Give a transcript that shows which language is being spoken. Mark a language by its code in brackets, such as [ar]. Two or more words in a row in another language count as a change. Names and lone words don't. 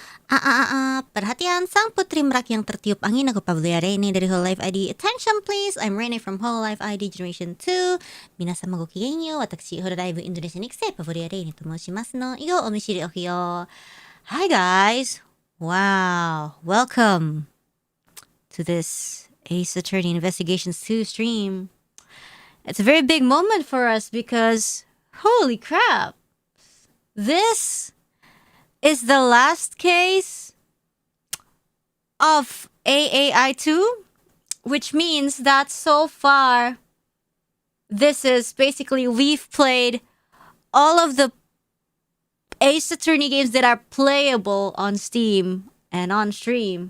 [id] Perhatian, sang putri merak yang tertiup angin. Aku Pavolia Reine dari holoIve ID. [en] Attention please, I'm Reine from holoIve ID Generation 2. [ja] Minasamaごきげんよう。私、holoIve Indonesia Nixie Pavolia Reine と申しますの。以後お見知りおきよ。 [en] Hi guys! Wow, welcome to this Ace Attorney Investigations 2 stream. It's a very big moment for us because, holy crap! This is the last case of AAI2, which means that so far, this is basically we've played all of the Ace Attorney games that are playable on Steam and on stream.